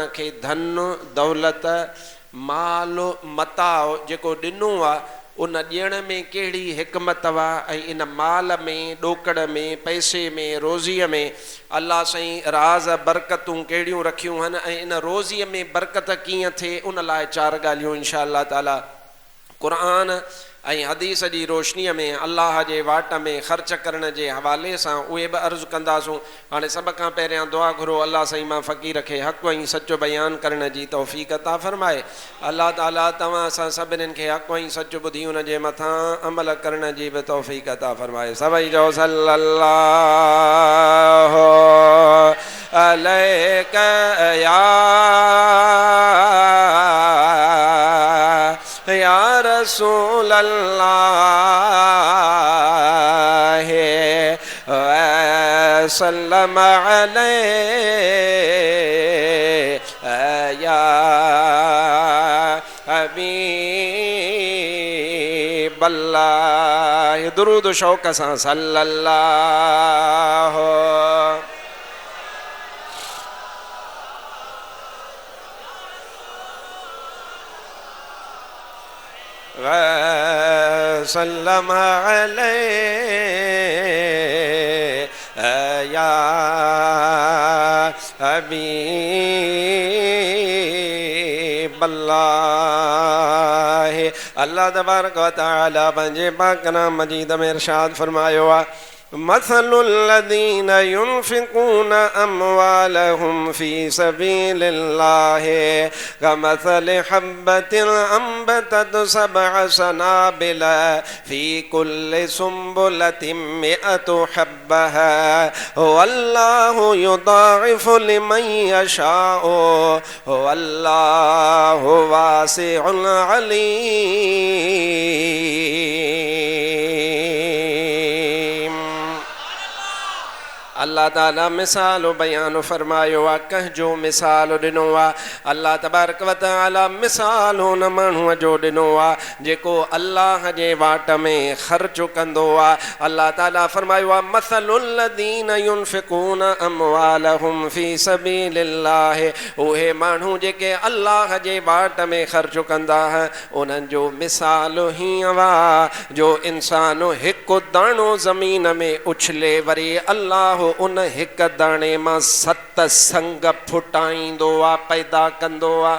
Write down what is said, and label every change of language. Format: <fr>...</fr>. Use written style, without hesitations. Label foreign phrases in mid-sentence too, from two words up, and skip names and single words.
<sd>खे धन दौलत माल मताओ जेको ॾिनो आहे उन ॾियण में कहिड़ी हिकमत आहे ऐं इन माल में ॾोकड़ में पैसे में रोज़ीअ में अल्लाह साईं राज़ बरकतूं कहिड़ियूं रखियूं आहिनि ऐं इन रोज़ीअ में बरकत कीअं थिए उन लाइ 4 ॻाल्हियूं</sd> <ar>إن شاء الله تعالى</ar> <sd>क़ुरान ऐं हदीस जी रोशनीअ में अल्लाह जे वाट में ख़र्च करण जे हवाले सां उहे बि अर्ज़ु कंदासूं। हाणे सभ खां पहिरियां दुआ घुरो अल्लाह साईं मां फ़क़ीर खे हक़ ऐं सचो बयानु करण जी तौफ़ीक़ अता फ़रमाए। अल्लाह ताला तव्हां असां सभिनीनि खे हक़ ऐं सचो ॿुधी उन जे मथां अमल करण जी बि तौफ़ीक़ अता फ़रमाए। सभई जो</sd> <ar>صلى الله عليك يا رسول الله وسلم عليه يا حبيب الله.</ar> <sd>दुरूद शौक़ सां</sd> <ar>صلى الله وسلم عليه يا حبيب الله.</ar> <sd>अल्लाह</sd> <ar>تبارك وتعالى</ar> <sd>पंहिंजे पाक कलाम मजीद में इरशाद फरमायो आहे</sd> <ar>مثل الذين ينفقون أموالهم في سبيل الله كمثل حبة أنبتت سبع سنابل في كل سنبلة مائة حبة والله يضاعف لمن يشاء والله واسع عليم.</ar> <sd>अल्लाह ताला मिसाल बयान फरमायो आहे, कंहिंजो मिसाल ॾिनो आहे अल्लाह</sd> <ar>تبارك وتعالى</ar> <sd>मिसाल हुन माण्हूअ जो ॾिनो आहे जेको अल्लाह जे वाट में ख़र्च कंदो आहे। अल्लाह ताला फरमायो आहे</sd> <ar>مثل الذين ينفقون أموالهم في سبيل الله,</ar> <sd>उहे माण्हू जेके अल्लाह जे वाट में ख़र्च कंदा उन्हनि जो मिसाल हीअं आहे जो इंसान हिकु दाणो ज़मीन में उछले वरी अल्लाह उन हिक दाणे मां 7 संग फुटाईंदो आहे पैदा कंदो आहे।</sd>